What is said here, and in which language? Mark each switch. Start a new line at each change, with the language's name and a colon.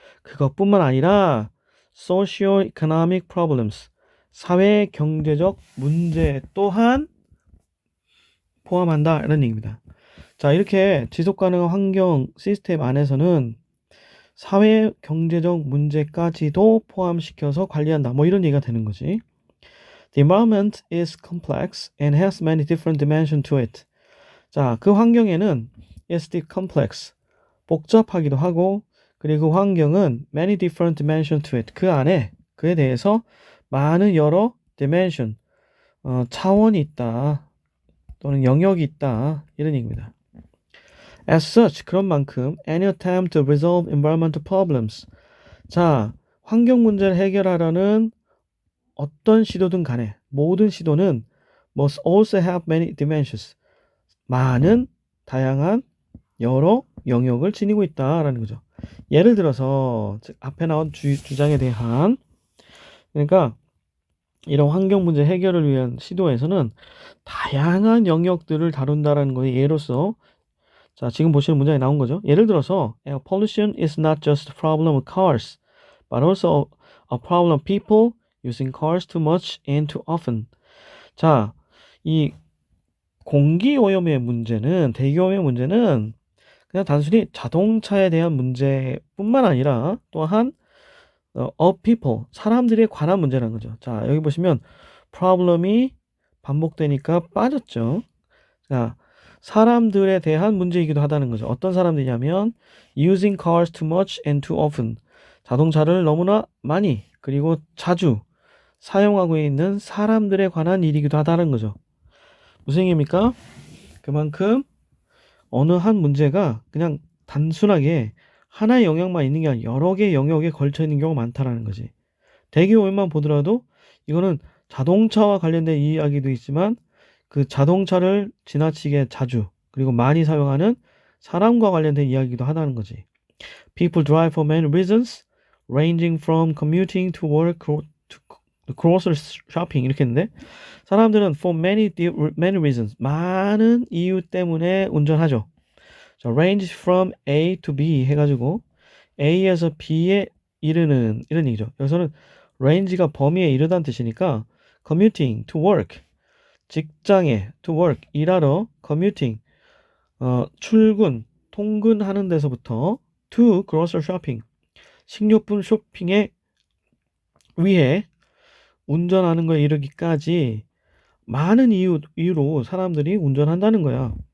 Korean: 그것뿐만 아니라 socio-economic problems, 사회 경제적 문제 또한 포함한다 이런 얘기입니다. 자, 이렇게 지속 가능한 환경 시스템 안에서는 사회 경제적 문제까지도 포함시켜서 관리한다. 뭐 이런 얘기가 되는 거지.
English: The environment is complex and has many different dimensions to it.
Korean: 자, 그 환경에는 is complex, 복잡하기도 하고, 그리고 환경은
English: many different dimensions to it.
Korean: 그 안에, 그에 대해서 많은 여러 dimension, 차원이 있다. 또는 영역이 있다. 이런 얘기입니다.
English: As such,
Korean: 그런 만큼
English: any attempt to resolve environmental problems.
Korean: 자, 환경 문제를 해결하려는 어떤 시도든 간에 모든 시도는
English: must also have many dimensions.
Korean: 많은 다양한 여러 영역을 지니고 있다라는 거죠. 예를 들어서 앞에 나온 주장에 대한 그러니까 이런 환경 문제 해결을 위한 시도에서는 다양한 영역들을 다룬다라는 거의 예로서 자, 지금 보시는 문장에 나온 거죠. 예를 들어서
English: air pollution is not just a problem of cars, but also a problem of people using cars too much and too often.
Korean: 자, 이 공기 오염의 문제는 대기 오염의 문제는 그냥 단순히 자동차에 대한 문제뿐만 아니라 또한
English: of people,
Korean: 사람들에 관한 문제라는 거죠. 자, 여기 보시면 problem이 반복되니까 빠졌죠. 자, 사람들에 대한 문제이기도 하다는 거죠. 어떤 사람들이냐면
English: using cars too much and too often.
Korean: 자동차를 너무나 많이 그리고 자주 사용하고 있는 사람들에 관한 일이기도 하다는 거죠. 무슨 얘기입니까? 그만큼 어느 한 문제가 그냥 단순하게 하나의 영역만 있는 게 아니라 여러 개의 영역에 걸쳐 있는 경우가 많다라는 거지. 대기 오염만 보더라도 이거는 자동차와 관련된 이야기도 있지만 그 자동차를 지나치게 자주 그리고 많이 사용하는 사람과 관련된 이야기도 하다는 거지.
English: People drive for many reasons, ranging from commuting to work to grocery shopping
Korean: 이렇게 했는데 사람들은
English: for many reasons
Korean: 많은 이유 때문에 운전하죠. 자,
English: range from A to B
Korean: 해가지고 A에서 B에 이르는 이런 얘기죠. 여기서는 range가 범위에 이르다는 뜻이니까
English: commuting to work
Korean: 직장에 to work 일하러 commuting 출근 통근하는 데서부터
English: to grocery shopping
Korean: 식료품 쇼핑에 위해 운전하는 거에 이르기까지 많은 이유로 사람들이 운전한다는 거야.